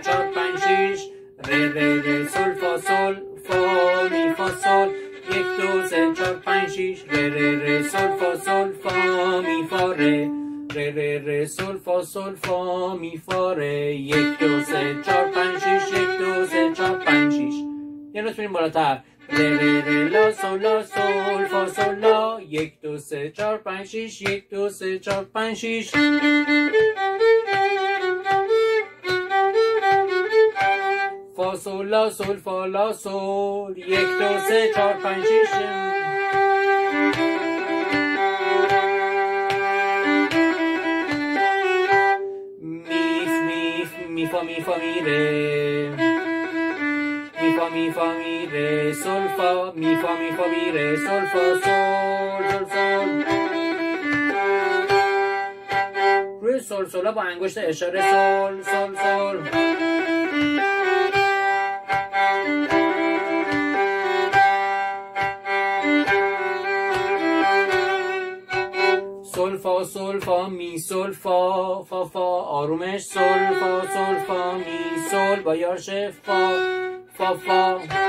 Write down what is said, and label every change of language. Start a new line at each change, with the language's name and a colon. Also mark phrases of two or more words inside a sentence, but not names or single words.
Persian: 4 5 6، ره ره ره سل فا سل، فا می فا سل، 1 2 3 4 5 6، ره ره ره سل فا سل، فا می فا ره، ره ره ره سل فا سل، فا می فا ره، 1 2 3 4 5 6، 1 2 3 4 5 6. یه نوت بریم بالاتر، ره ره ره لا سل فا سل لا، 1 2 3 4 5 6، 1 2 3 4 5 6. فا سل لا سل فا لا سل، 1 2 3 4 5 6. می فا می فا می ره، می فا می فا می ره سل فا، می فا می فا می ره سل فا سل سل سل. روی سل سلا با انگشت اشاره سل سل سل. سل فا می سل فا فا فا، آرومش سل فا می سل با یارش فا فا فا.